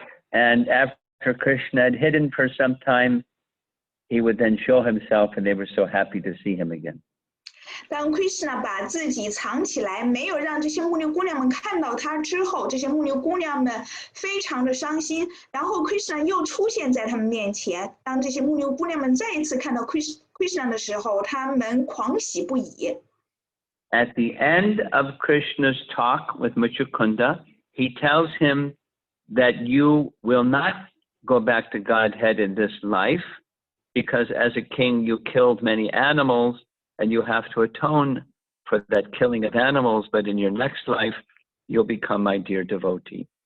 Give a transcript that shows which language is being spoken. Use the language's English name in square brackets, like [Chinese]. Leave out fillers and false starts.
[English] And after Krishna had hidden for some time, he would then show himself, and they were so happy to see him again. [Chinese] 当 Krishna 把自己藏起来，没有让这些牧牛姑娘们看到他之后，这些牧牛姑娘们非常的伤心。然后 Krishna 又出现在他们面前，当这些牧牛姑娘们再一次看到 Krishna 的时候，他们狂喜不已。 [English] At the end of Krishna's talk with Mucukunda, he tells him that you will not go back to Godhead in this life, because as a king you killed many animals, and you have to atone for that killing of animals, but in your next life, you'll become my dear devotee.